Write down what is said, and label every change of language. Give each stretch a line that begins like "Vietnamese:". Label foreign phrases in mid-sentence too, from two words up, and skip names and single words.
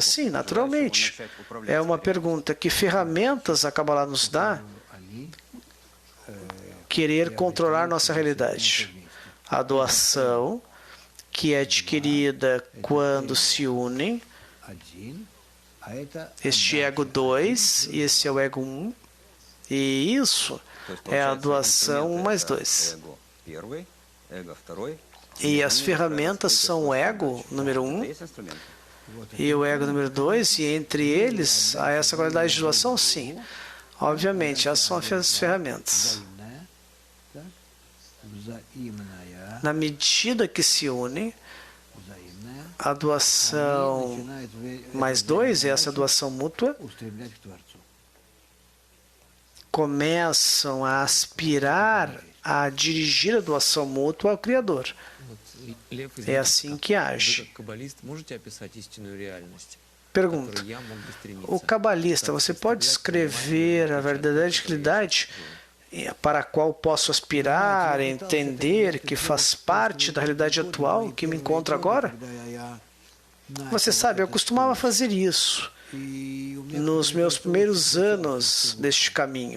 Portuguese: Sim, naturalmente. É uma pergunta: que ferramentas a Kabbalah nos dá?
Russian: Они
Portuguese: Querer controlar nossa realidade. A doação, que é adquirida quando se unem,
Russian: один, а это
Portuguese: este ego 2 e esse é o ego 1, e isso
Russian: То есть,
Portuguese: é a
Russian: получается,
Portuguese: doação 1
Russian: инструменты
Portuguese: mais
Russian: это
Portuguese: 2.
Russian: эго первый, эго второй.
Portuguese: E as ferramentas são o ego número 1
Russian: Есть инструмент.
Portuguese: e o ego número 2, e entre eles há essa qualidade de doação? Sim. Obviamente, essas são as ferramentas.
Russian: взаимное, так? Взаимная,
Portuguese: Na medida que se unem,
Russian: взаимная,
Portuguese: a doação
Russian: начинает
Portuguese: mais 2, essa doação mútua,
Russian: устремлять к Творцу.
Portuguese: começam a aspirar a dirigir a doação mútua ao Criador.
Russian: Вот, Лев,
Portuguese: É
Russian: извините,
Portuguese: assim
Russian: как
Portuguese: que
Russian: вы,
Portuguese: age.
Russian: как каббалист, можете описать истинную реальность, к
Portuguese: Pergunta:
Russian: которой я мог бы стремиться?
Portuguese: o cabalista, você pode escrever a verdadeira realidade para a qual posso aspirar, entender que faz parte da realidade atual que me encontro agora? Você sabe, eu costumava fazer isso nos meus primeiros anos deste caminho.